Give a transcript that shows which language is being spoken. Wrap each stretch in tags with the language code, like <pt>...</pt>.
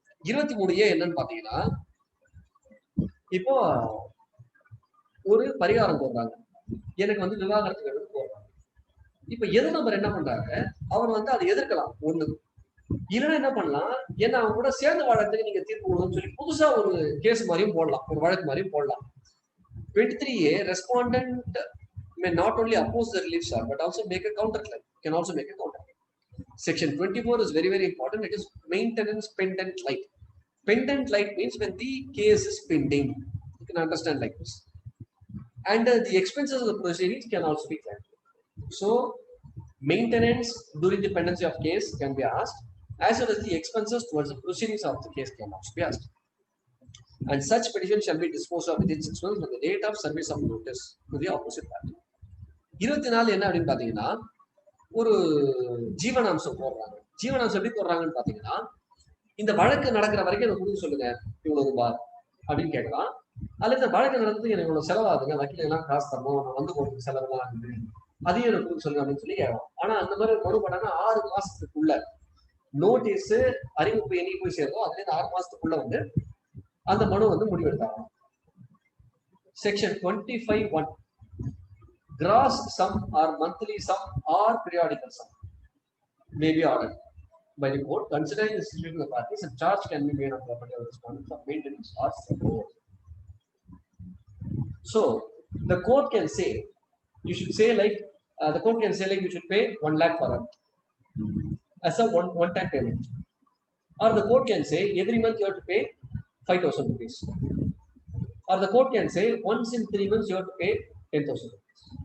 <ta>23A என்னன்னு பாத்தீங்கன்னா, இப்போ ஒரு பரிகாரம் போடுறாங்க, எனக்கு வந்து விவாகரத்து வேணும்னு போடுறாங்க. இப்ப எது நபர் என்ன பண்றாங்க, அவர் வந்து அதை எதிர்க்கலாம் ஒண்ணு, இல்லைன்னா என்ன பண்ணலாம், ஏன்னா அவங்க கூட சேர்ந்து வாழறதுக்கு நீங்க தீர்ப்பு கொடுக்கணும்னு சொல்லி புதுசா ஒரு கேஸ் மாதிரியும் போடலாம், ஒரு வழக்கு மாதிரியும் போடலாம்.</ta> <en>23A, respondent may not only oppose the relief charge but also make a counter claim. Can also make a counter claim. Section 24 is very, very important. It is maintenance pendent light. Pendent light means when the case is pending. You can understand like this. And the expenses of the proceedings can also be claimed. So maintenance during the pendency of case can be asked, as well as the expenses towards the proceedings of the case can also be asked. And such petition shall be disposed of within 6 months from the date of service of notice to the opposite party.</en> <ta>24 என்ன அப்படின்னு பாத்தீங்கன்னா, ஒரு ஜீவனாம்சம் போடுறாங்க. ஜீவனாம்சம் எப்படி போடுறாங்கன்னு பாத்தீங்கன்னா, இந்த வழக்கு நடக்கிற வரைக்கும் எனக்கு கொடுக்க சொல்லுங்க இவ்வளவு ரூபாய் அப்படின்னு கேட்கலாம். அதுல இந்த வழக்கு நடந்து எனக்கு இவ்வளவு செலவாகுதுங்க, வக்கீல் எல்லாம் காசு தரணும், நான் வந்து போறதுக்கு செலவெல்லாம் ஆகுது, அதையும் எனக்கு கொடுக்க சொல்லுங்க அப்படின்னு சொல்லி கேட்கலாம். ஆனா அந்த மாதிரி மனு பண்ணாங்கன்னா 6 மாசத்துக்குள்ள நோட்டீஸ் அறிவிப்பு என்னைக்கு போய் சேரும், அதுல இருந்து 6 மாசத்துக்குள்ள வந்து அந்த மனு வந்து முடிவெடுத்தாங்க.</ta> <en>Section 25(1). Gross sum or monthly sum or periodical sum may be ordered by the court considering the situation of the parties, and charge can be made on property of respondent for maintenance or support. So the court can say, you should say like, the court can say like you should pay 1 lakh per month as a one-time payment, or the court can say every month you have to pay 5,000 rupees, or the court can say once in 3 months you have to pay 10,000 rupees.</en>